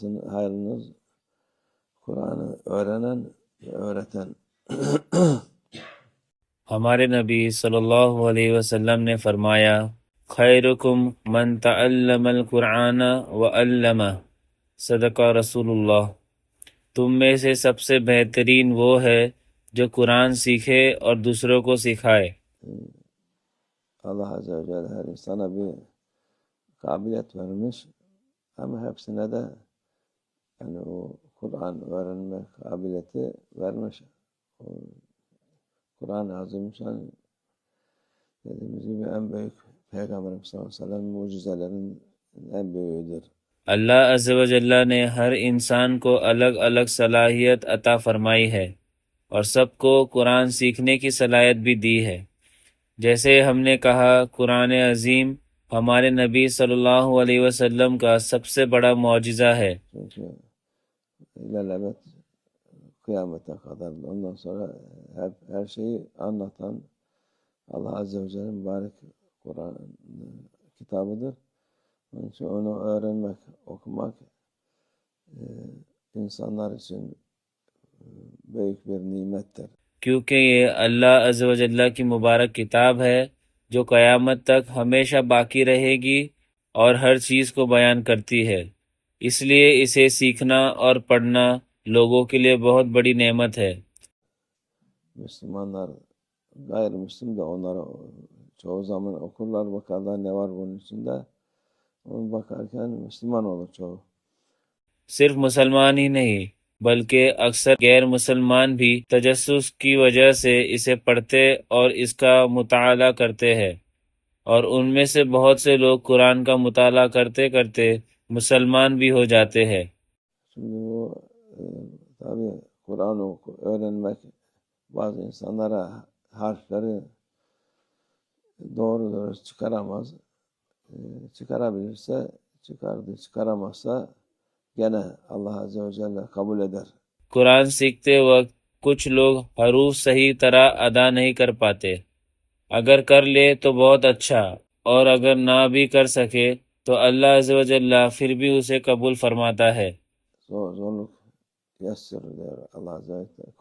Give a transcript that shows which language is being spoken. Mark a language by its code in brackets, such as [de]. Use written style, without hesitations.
[tr] Hayırınız Kur'an'ı öğrenen ve öğreten. [ur] ہمارے نبی صلی اللہ علیہ وسلم نے فرمایا [ar] خیرکم من تعلم القرآن وعلمہ صدق رسول اللہ، [ur] تم میں سے سب سے بہترین وہ ہے جو قرآن سیکھے اور دوسروں کو سکھائے۔ [tr] Allah Azze ve Celle her insana bir kabiliyet vermiş ama hepsine de yani o Kur'an öğrenme kabiliyeti vermiş. O Kur'an-ı Azimüşşan dediğimiz gibi en büyük Peygamberimiz sallallahu aleyhi ve sellem mucizelerin en büyüğüdür. [ur] اللہ عز و جل نے ہر انسان کو الگ الگ صلاحیت عطا فرمائی ہے اور سب کو قرآن سیکھنے کی صلاحیت بھی دی ہے۔ جیسے ہم نے کہا قرآن عظیم ہمارے نبی صلی اللہ علیہ وسلم کا سب سے بڑا معجزہ ہے، [tr] Çünkü ilelebet kıyamete kadar ondan sonra hep her şeyi anlatan Allah Azze ve Celle'nin mübarek Kur'an kitabıdır. Onun için onu öğrenmek, okumak insanlar için büyük bir nimettir. [ur] کیونکہ یہ اللہ عز و جل کی مبارک کتاب ہے جو قیامت تک ہمیشہ باقی رہے گی اور ہر چیز کو بیان کرتی ہے، اس لیے اسے سیکھنا اور پڑھنا لوگوں کے لیے بہت بڑی نعمت ہے۔ [tr] Müslümanlar gayrimüslim de onları çoğu zaman okurlar, bakarlar ne var bunun içinde. Onu bakarken Müslüman olur çoğu. [ur] صرف مسلمان ہی نہیں بلکہ اکثر غیر مسلمان بھی تجسس کی وجہ سے اسے پڑھتے اور اس کا مطالعہ کرتے ہیں، اور ان میں سے بہت سے لوگ قرآن کا مطالعہ کرتے کرتے مسلمان بھی ہو جاتے ہیں۔ [tr] Şimdi bu tabii Kur'an'ı öğrenmek bazı insanlara harfleri doğru dürüst çıkaramaz. Çıkarabilirse çıkardı, çıkaramazsa gene Allah Azze ve Celle kabul eder. [ur] قرآن سیکھتے وقت کچھ لوگ حروف صحیح طرح ادا نہیں کر پاتے، اگر کر لے تو بہت اچھا، اور اگر نہ بھی کر سکے تو اللہ عز و جل پھر بھی اسے قبول فرماتا ہے۔ [tr] Zorluk yassır diyor Allah Azze ve Celle.